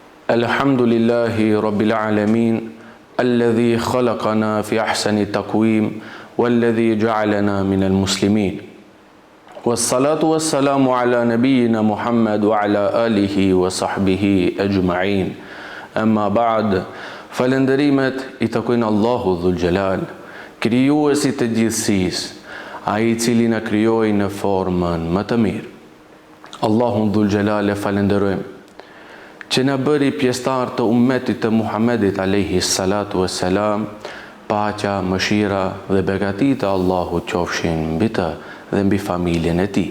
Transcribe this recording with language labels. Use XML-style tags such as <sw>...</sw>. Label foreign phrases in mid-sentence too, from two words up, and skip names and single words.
<ar>الحمد لله رب العالمين، الذي خلقنا في أحسن تقويم، والذي جعلنا من المسلمين. والصلاة والسلام على نبينا محمد وعلى آله وصحبه أجمعين. أما بعد,</ar> <sq>falenderimet I takojnë Allahu Dhul Jalal, krijuesi të gjithësisë, ai I cili na krijoi në formën më të mirë. Allahun Dhul Jalal e falenderojmë që na bëri pjesëtar të ummetit të Muhammedit</sq> <ar>عليه الصلاة والسلام,</ar> <sq>paqja, mëshira dhe begatit e Allahut qofshin mbi të dhe mbi familjen e tij.</sq>